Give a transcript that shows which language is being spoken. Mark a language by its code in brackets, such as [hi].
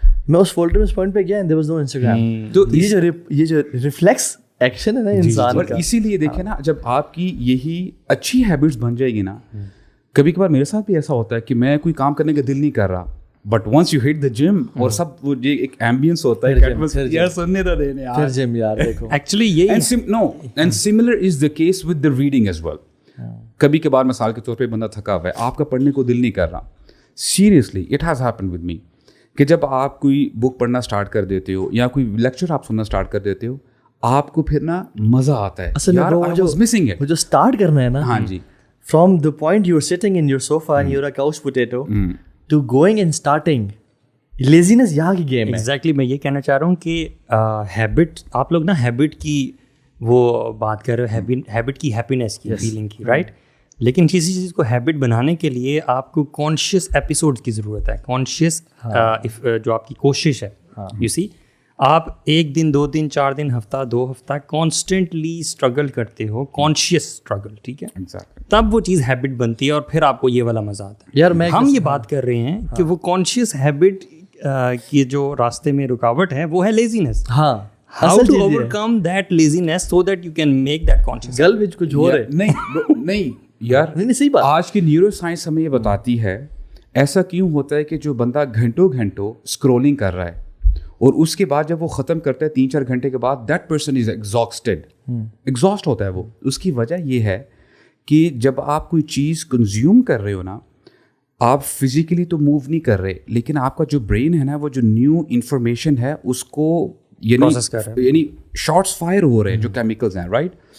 [ur] میں اس فولڈر میں اس پوائنٹ پہ گیا [en] And there was no Instagram. [ur] تو یہ جو ریفلیکس ایکشن ہے نا انسان کا, اسی لیے دیکھیں نا, جب آپ کی یہی اچھی ہیبٹس بن جائے گی نا, کبھی کبھار میرے ساتھ بھی ایسا ہوتا ہے کہ میں کوئی کام کرنے کا دل نہیں کر رہا, [en] but once you hit the gym [ur] اور سب وہ ایک ایمبینس ہوتا ہے یار سننے تو دینے یار جم یار دیکھو ایکچولی یہ [en] And similar is the case with the reading as well. [ur] کبھی کبھار مثال کے طور پہ بندہ تھکا ہوا ہے, آپ کا پڑھنے کو دل نہیں کر رہا, [en] seriously it has happen with me, [ur] کہ جب آپ کوئی بک پڑھنا اسٹارٹ کر دیتے ہو یا کوئی لیکچر آپ سننا اسٹارٹ کر دیتے ہو, آپ کو پھر نا مزہ آتا ہے. اصل میں جو اسٹارٹ کرنا ہے نا, ہاں جی, [en] from the point you are sitting in your sofa and you are a couch potato to going and starting, [ur] لیزینس یہاں کی گیم ہے. ایگزیکٹلی میں یہ کہنا چاہ رہا ہوں کہ ہیبٹ, آپ لوگ نا ہیبٹ کی وہ بات کر رہے ہو, ہیبٹ کی ہیپینس کی فیلنگ کی, رائٹ, لیکن کسی چیز کو ہیبٹ بنانے کے لیے آپ کو کانشیس ایپیسوڈ کی ضرورت ہے, کانشیس جو آپ کی کوشش ہے. [en] you see, [ur] آپ ایک دن, 2 دن, 4 دن, ہفتہ, 2 ہفتہ کانسٹنٹلی اسٹرگل کرتے ہو, کانشیس اسٹرگل, ٹھیک ہے, تب وہ چیز ہیبٹ بنتی ہے اور پھر آپ کو یہ والا مزہ آتا ہے. یار ہم یہ بات کر رہے ہیں کہ وہ کانشیس ہیبٹ کی جو راستے میں رکاوٹ ہے وہ ہے لیزینس. ہاں, [en] how to overcome that laziness so that you can make that conscious. [pa] گل وچ کچھ ہو رہا ہے. [ur] نہیں یار, نہیں صحیح بات. آج کی نیورو سائنس ہمیں یہ بتاتی ہے ایسا کیوں ہوتا ہے کہ جو بندہ گھنٹوں اسکرولنگ کر رہا ہے اور اس کے بعد جب وہ ختم کرتا ہے 3-4 گھنٹے کے بعد, [en] that person is exhaust [ur] ہوتا ہے وہ. اس کی وجہ یہ ہے کہ جب آپ کوئی چیز کنزیوم کر رہے ہو نا, آپ فزیکلی تو موو نہیں کر رہے, لیکن آپ کا جو برین ہے نا, وہ جو نیو انفارمیشن ہے اس کو یعنی شارٹس فائر ہو رہے ہیں جو کیمیکلز ہیں, رائٹ.